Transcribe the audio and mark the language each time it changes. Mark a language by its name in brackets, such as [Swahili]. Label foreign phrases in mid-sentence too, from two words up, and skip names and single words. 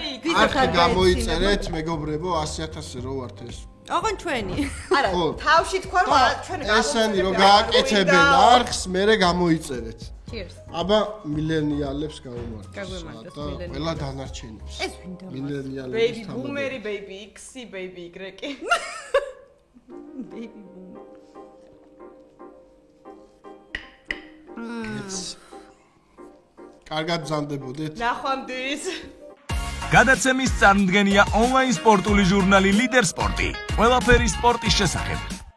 [Georgian] არხი გამოიწერეთ, მეგობრებო, 100.000 რო ვართ ეს. ოღონ ჩვენი. არა, თავში თქვა რომ ჩვენ ესენი რო გააკეთებენ არხს, მერე გამოიწერეთ. Cheers. აბა მილენიალებს გაუმარჯოს. გაგვიმარჯოს და ყველა დანარჩენებს. ეს ვინდა? მილენიალებს [English] baby boomeri baby x baby y. baby boomer. [Georgian] კარგად ბრძანდებოდეთ. ნახვამდის. გადაცემის წარმდგენია ონლაინ სპორტული ჟურნალი ლიდერ სპორტი. ყველაფერი სპორტის შესახებ.